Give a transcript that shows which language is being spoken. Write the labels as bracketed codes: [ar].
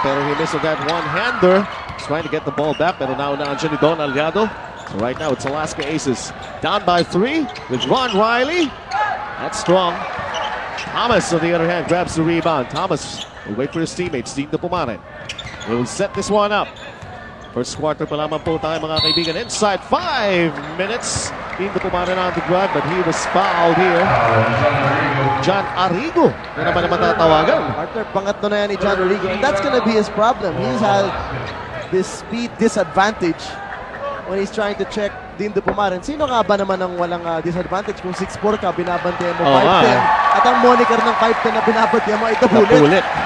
[en] Pero he missed that one-hander. He's trying to get the ball back. [tl] Pero naunaan siya ni Don Aliado. [en] So right now, it's Alaska Aces. Down by 3 with Ron Riley. That's strong. Thomas, on the other hand, grabs the rebound. Thomas will wait for his teammates. Dindo Pumarin. They will set this one up. [tl] First quarter pa lamang po tayo mga kaibigan. [en] Inside 5 minutes. Dindo Pumarin on the drive, but he was fouled here. John Arrigo. [tl] Yan naman ang matatawagan. Partner, pangatlo na yan ni John Arrigo. [en] And that's gonna be his problem. He's had this speed disadvantage when he's trying to check Dindo Pumarin. [tl] Sino nga ba naman ang walang disadvantage kung 6'4 ka, binabantayan mo 5'10", at ang moniker ng 5'10 na binabantayan mo ay tabulit.